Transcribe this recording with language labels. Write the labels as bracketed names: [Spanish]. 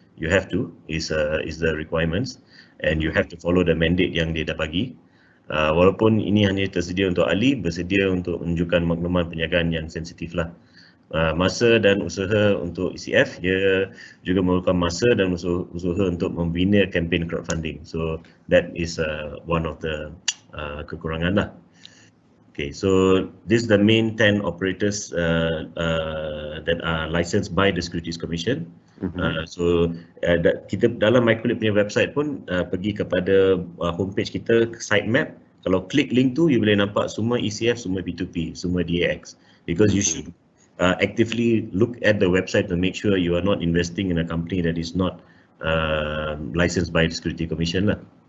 [English] You have to is the requirements, and you have to follow the mandate [Malay] yang dia dah bagi. Walaupun ini hanya tersedia untuk ahli, bersedia untuk menunjukkan maklumat perniagaan yang sensitif lah. Masa dan usaha untuk ECF, dia juga memerlukan masa dan usaha untuk membina kempen crowdfunding. [English] So that is one of the kekurangan lah. Okay, so this is the main 10 operators that are licensed by the Securities Commission. [Malay] So kita dalam MicroLEAP punya website pun pergi kepada homepage kita, sitemap. Kalau klik link tu, you boleh nampak semua ECF, semua P2P, semua DAX. [English] Because you should actively look at the website to make sure you are not investing in a company that is not licensed by the Security Commission lah.